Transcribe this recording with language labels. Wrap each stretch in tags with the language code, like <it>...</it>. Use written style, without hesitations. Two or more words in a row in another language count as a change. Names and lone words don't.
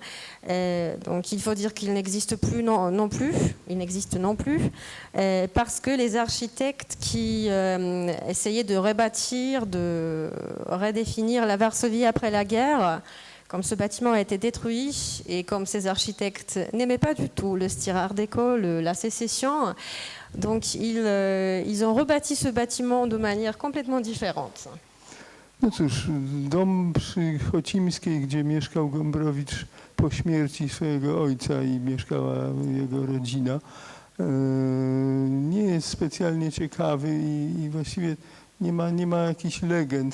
<fr>Donc il faut dire qu'il n'existe plus non plus, parce que les architectes qui essayaient de rebâtir, de redéfinir la Varsovie après la guerre, comme ce bâtiment a été détruit et comme ces architectes n'aimaient pas du tout le style art déco, la sécession, donc ils ont rebâti ce bâtiment de manière complètement différente.</fr> <pl>No cóż, dom przy Chocimskiej, gdzie mieszkał Gombrowicz po śmierci swojego ojca i mieszkała jego rodzina, nie jest specjalnie ciekawy i właściwie nie ma jakichś legend.</pl>